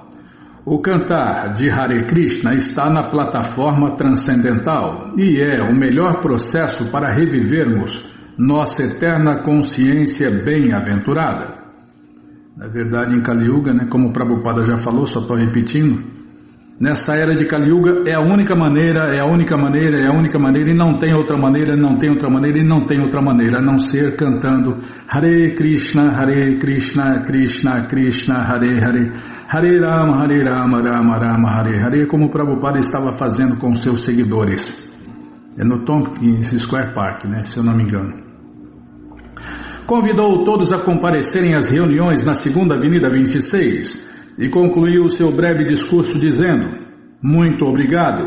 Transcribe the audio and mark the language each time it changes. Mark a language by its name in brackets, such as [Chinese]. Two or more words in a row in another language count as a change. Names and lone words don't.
[Portuguese] O cantar de Hare Krishna está na plataforma transcendental e é o melhor processo para revivermos nossa eterna consciência bem-aventurada. Na verdade, em Kali Yuga, como o Prabhupada já falou, só estou repetindo, nessa era de Kali Yuga é a única maneira, é a única maneira, é a única maneira, e não tem outra maneira, não tem outra maneira, e não tem outra maneira, a não ser cantando [Sanskrit] Hare Krishna, Krishna Krishna, Hare Hare, Hare Rama, Rama Rama, Hare Hare, [Portuguese] como o Prabhupada estava fazendo com seus seguidores. É no Tompkins Square Park, se eu não me engano. Convidou todos a comparecerem às reuniões na 2ª Avenida 26 e concluiu seu breve discurso dizendo: muito obrigado.